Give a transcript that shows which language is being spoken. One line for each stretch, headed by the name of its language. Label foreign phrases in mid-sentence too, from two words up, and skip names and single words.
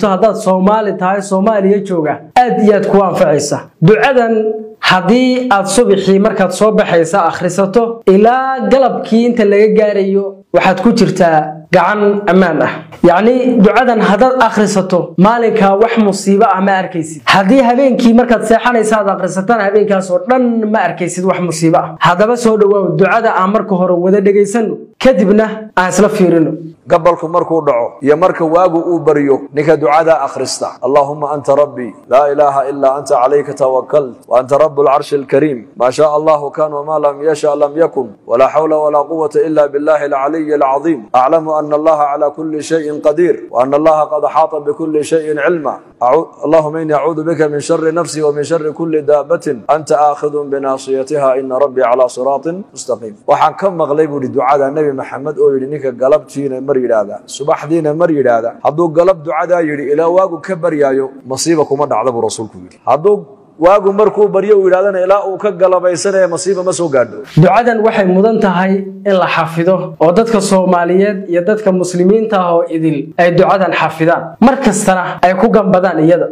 Somali: hadaad Soomaali tahay Soomaaliya jooga aad iyo aad ku anfacaysa ducadan hadii aad subaxii markaad soo baxaysa akhrisato ilaa galabkii inta laga gaarayo waxaad ku jirtaa gacan amaan ah yaani ducadan hadaad akhrisato maalinka wax musiibo ah ma arkaysid hadii habeenkii markaad seexanaysa aad akhrisataan habeenkaas oo dhan ma arkaysid wax musiibo ah hadaba soo dhawow ducada aan marka hore wada dhageysano kadibna aan isla fiirino qabalku markuu dhaco iyo marka waagu uu bariyo ninka ducada akhrista
Arabic: اللهم أنت ربي لا إله إلا أنت عليك توكلت وأنت رب العرش الكريم ما شاء الله كان وما لم يشأ لم يكن ولا حول ولا قوة إلا بالله العلي العظيم أعلم أن الله على كل شيء قدير وأن الله قد أحاط بكل شيء علما اللهم إني أعوذ بك من شر نفسي ومن شر كل دابة أنت آخذ بناصيتها إن ربي على صراط مستقيم
Somali: waxaan ka maqlay buu ducada nabi maxamed oo yiri ninka galabtiina mar yiraahda subaxdiina mar yiraahda haduu galab ducada yiri ilaa waagu ka baryaayo masiiba kuma dhacdo buu rasuulku yiri haduu waagu markuu baryo yiraahdana ilaa uu ka galabaysanay masiiba ma soo gaadho ducadan waxay mudan tahay in la xafido oo dadka Soomaaliyeed iyo dadka muslimiinta ah oo idil ay ducadan xafidaan markastana ay ku gambadaan iyada